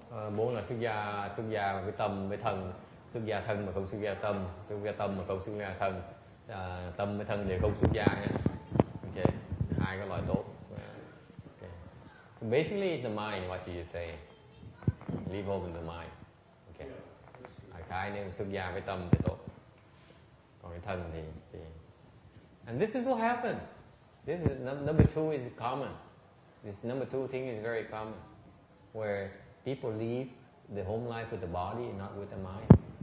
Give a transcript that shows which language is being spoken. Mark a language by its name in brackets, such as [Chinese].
[Vietnamese] 4 là xuất gia với tâm với thân, xuất gia thân mà không xuất gia tâm, xuất gia tâm mà không xuất gia thân, tâm với thân đều không xuất gia nha. Okay. 2 cái loại tốt. Okay. [English] So basically it's the mind, what you say. Leave open the mind. Okay. [Vietnamese] Đại khái nếu xuất gia với tâm thì tốt. Còn cái thân thì [English] and this is what happens. This is number 2 is common. This number 2 thing is very common, where people leave the home life with the body and not with the mind.